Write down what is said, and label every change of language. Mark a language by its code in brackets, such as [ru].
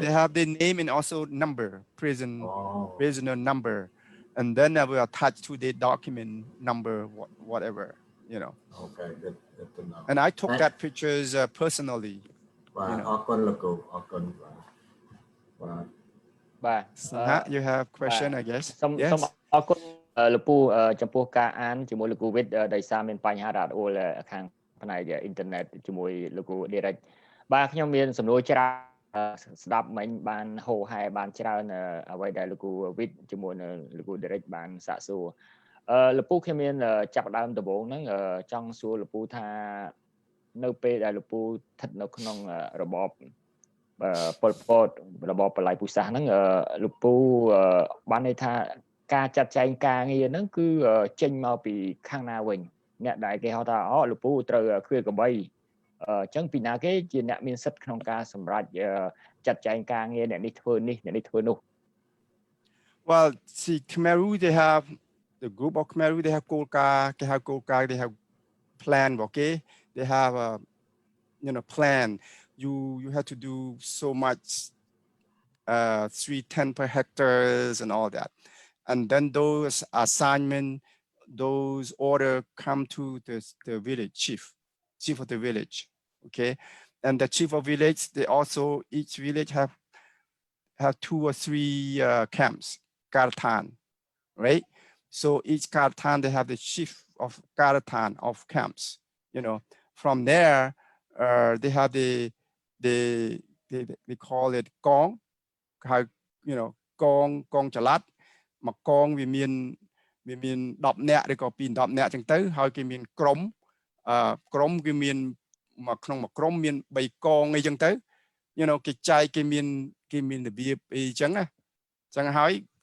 [en] They have their name and also number, prisoner number, and then they will attach to the document number, whatever, you know. Okay, good to know. And I took that pictures personally. Wow, you know. Wow. You have question, I guess. [km] សូមអរគុណលោកពូចំពោះការអានជាមួយលោកគូវិតដោយសារមានបញ្ហារ៉ាត់អូលខាងផ្នែកអ៊ីនធឺណិតជាមួយលោកគូ Derrick បាទខ្ញុំមានសំណួរច្រើនស្ដាប់មិញបានហោហែបានច្រើនអ្វីដែលលោកគូវិតជាមួយនឹងលោកគូ Derrick បានសាកសួរលោកពូខ្ញុំមានចាប់ដើមដំបូងហ្នឹងចង់សួរលោកពូថានៅពេលដែលលោកពូស្ថិតនៅក្នុងរបប ប៉ុលពតរបបបល័យពូជសាសន៍ហ្នឹងលោកពូបានន័យថាការចាត់ចែងការងារហ្នឹងគឺចេញមកពីខាងណាវិញអ្នកដែលគេហៅថាលោកពូត្រូវគ្រាកបីអញ្ចឹងពីណាគេជាអ្នកមានសិទ្ធិក្នុងការសម្រេចចាត់ចែងការងារអ្នកនេះធ្វើនេះអ្នកនេះធ្វើនោះ [en] Well, see, Khmer Rouge, they have the group of Khmer Rouge, they have Golka, they have plan, okay? They have a plan. You have to do so much 310 per hectares and all that. And then those assignment, those order come to the village chief of the village, okay? And the chief of village, they also, each village have 2 or 3 camps, Karatan, right? So each Karatan, they have the chief of Karatan of camps, you know. From there, they have they call it Gong, you know, Gong Chalat, mà Gong [km] វាមាន10នាក់ឬក៏ពី10នាក់អញ្ចឹងទៅហើយគេមានក្រុមគឺមានមកក្នុងមួយក្រុមមាន3កងអីចឹងទៅ [en] you know [km] គេចែកគេមានរបៀបអីចឹងណាចឹងហើយ